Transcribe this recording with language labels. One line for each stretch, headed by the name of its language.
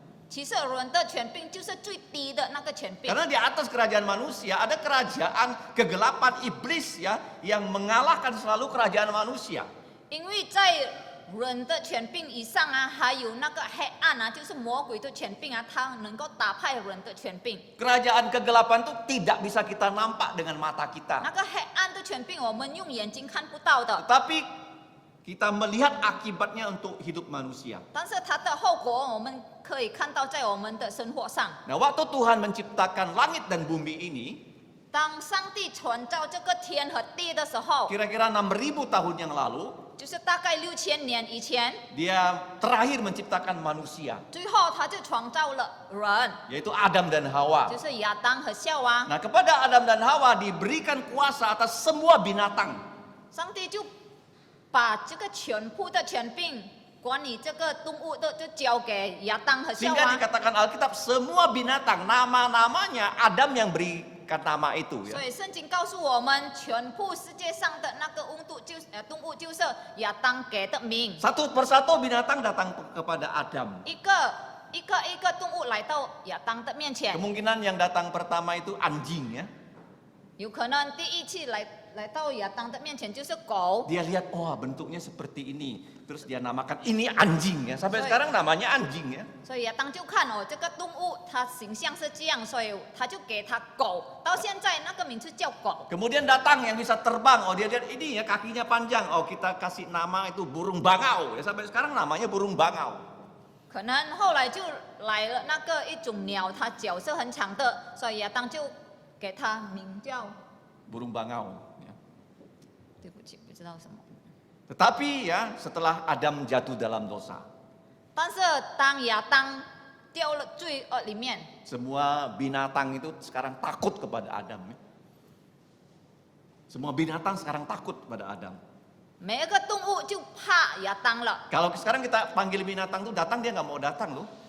Chinese: 其实人的权柄就是最低的那个权柄。
Indonesian: Karena di atas kerajaan manusia ada kerajaan kegelapan iblis ya yang mengalahkan selalu kerajaan manusia.
Chinese: 因为在人的权柄以上啊，还有那个黑暗啊，就是魔鬼的权柄啊，它能够打败人的权柄。
Indonesian: Kerajaan kegelapan itu tidak bisa kita nampak dengan mata
Chinese: 那
Indonesian: kita.
Chinese: 个黑暗的权柄，我们用眼睛看不到的，
Indonesian: Tetapi kita melihat akibatnya untuk hidup manusia.
Chinese: 但是它的后果我们可以看到在我们的生活上。
Indonesian: Nah, waktu Tuhan menciptakan langit dan bumi ini,
Chinese: 当上帝创造这个天和地的时候，
Indonesian: kira-kira 6.000 tahun yang lalu,
Chinese: 就是大概6000年以前，
Indonesian: dia terakhir menciptakan manusia,
Chinese: 最后他就创造了人，
Indonesian: yaitu Adam dan Hawa.
Chinese: 就是亚当和夏娃。
Indonesian: Nah, kepada Adam dan Hawa diberikan kuasa atas semua binatang.
Chinese: 上帝就把这个全部的权柄管理这个动物的，就交给亚当和夏
Indonesian: Sehingga
Chinese: 娃。
Indonesian: dikatakan Alkitab semua binatang nama-namanya Adam yang berikan nama itu,
Chinese: 所
Indonesian: ya.
Chinese: 以圣经告诉我们，全部世界上的那个动物就是亚当给的名。
Indonesian: Satu persatu binatang datang kepada Adam.
Chinese: 一个动物来到亚当的面前，
Indonesian: Kemungkinan yang datang pertama itu anjing, ya.
Chinese: 有可能第一次来到亚当的面前就是狗。
Indonesian: Dia lihat, oh bentuknya seperti ini. Terus dia namakan ini anjing, ya. Sampai sekarang namanya anjing, ya.
Chinese: 所以亚当就看哦，这个动物它形象是这样，所以他就给它狗。到现在那个名字叫狗。
Indonesian: Kemudian datang yang bisa terbang. Oh, dia lihat ini ya kakinya panjang. Oh, kita kasih nama itu burung bangau. Ya, sampai sekarang namanya burung bangau.
Chinese: 可能后来就来了那个一种鸟，它脚是很长的，所以亚当就给它名叫
Indonesian: Burung bangau, ya.
Chinese: 对不起，不知道什么。
Indonesian: Tetapi ya setelah Adam jatuh dalam dosa,
Chinese: 但是当亚当掉了罪恶里面，
Indonesian: semua binatang itu sekarang takut kepada Adam, ya. Semua binatang sekarang takut kepada Adam.
Chinese: 每一个动物就怕亚当了。
Indonesian: Kalau sekarang kita panggil binatang tuh datang, dia nggak mau datang loh.